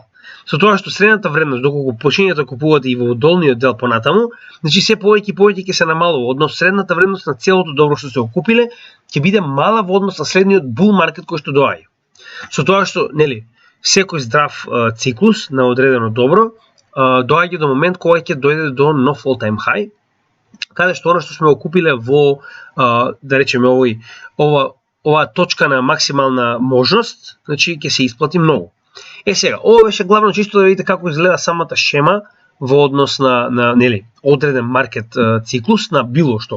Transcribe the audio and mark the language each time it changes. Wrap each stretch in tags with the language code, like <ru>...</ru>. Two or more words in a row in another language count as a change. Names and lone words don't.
<mk>Со тоа што средната вредност, доколку почињате да купувате и во долниот дел понатаму, значи се повеќе и повеќе ќе се намалува, односно средната вредност на целото добро што сте го купиле ќе биде мала во однос на следниот</mk> <en>bull market</en> <mk>кој што доаѓа. Со тоа што, нели, секој здрав циклус на одредено добро доаѓа до момент кога ќе дојде до нов</mk> <en>all time high,</en> <mk>каде што оно што сме го купиле во да речеме ова точка на максимална можност, значи ќе се исплати многу. Сега, ова беше главно чисто да видите како изгледа самата шема во однос на нели, одреден маркет циклус на било што.</mk>